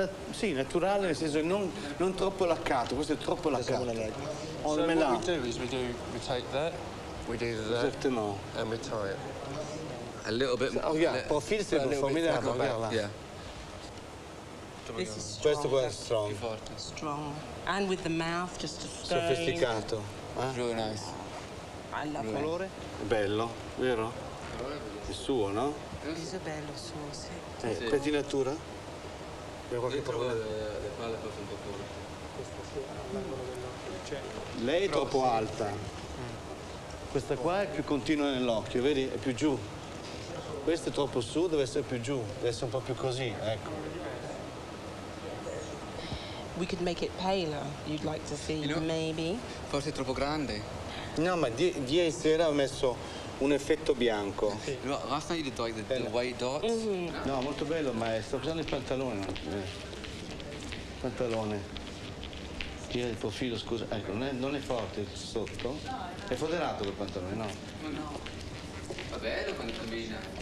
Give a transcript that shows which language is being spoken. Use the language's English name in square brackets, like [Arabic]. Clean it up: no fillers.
[Italian] Sì, naturale nel senso non troppo laccato, questo è troppo laccato. [English] So what we do is we take that, we do that, [French] Exactement. [English] and we tie it. A little bit. [French] Regarde, profil c'est pour former la campana. [English] Yeah. This is strong. [Italian] Questo qua è strong. [English] Strong. And with the mouth, just a stone. [Italian] Sofisticato. [English] Really nice. I love [Italian] Il [English] it. [Italian] colore? È bello, vero? È suo, no? Questo è bello, suo, sì. Pettinatura? C'è qualche problema? Le palle forse un po' corte. Lei è troppo alta. Questa qua è più continua nell'occhio, vedi? È più giù. Questo è troppo su, deve essere più giù, deve essere un po' più così, ecco. [English] We could make it paler, you'd like to see, maybe. [Italian] Forse è troppo grande. No, ma ieri sera ho messo un effetto bianco. [English] Last night you did like the white dots. [Italian] No, molto bello, ma sto usando il pantalone. Pantalone. Tira il profilo, scusa. Ecco, non è forte sotto. È foderato quel pantalone, no? No. Va bello quando cammina.